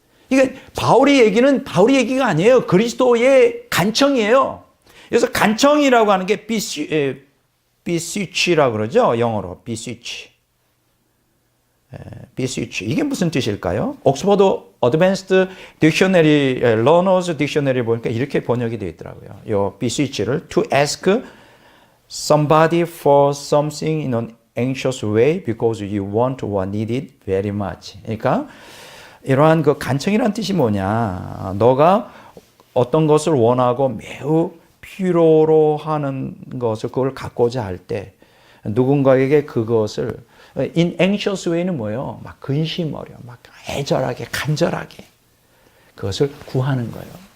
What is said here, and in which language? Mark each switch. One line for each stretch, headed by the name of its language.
Korean: 이게 바울의 얘기는 바울의 얘기가 아니에요. 그리스도의 간청이에요. 그래서 간청이라고 하는 게 beseech라고 그러죠. 영어로 beseech. beseech. 이게 무슨 뜻일까요? 옥스퍼드 어드밴스드 딕셔너리, 러너즈 딕셔너리 보니까 이렇게 번역이 되어 있더라고요.
English: 이 beseech를 to ask somebody for something in an anxious way because you want or need it very much.
Korean: 그러니까 이러한 그 간청이라는 뜻이 뭐냐? 너가 어떤 것을 원하고 매우 필요로 하는 것을 그걸 갖고자 할 때 누군가에게 그것을
English: in anxious way
Korean: 는 뭐예요? 막 근심 어려, 막 애절하게, 간절하게 그것을 구하는 거예요.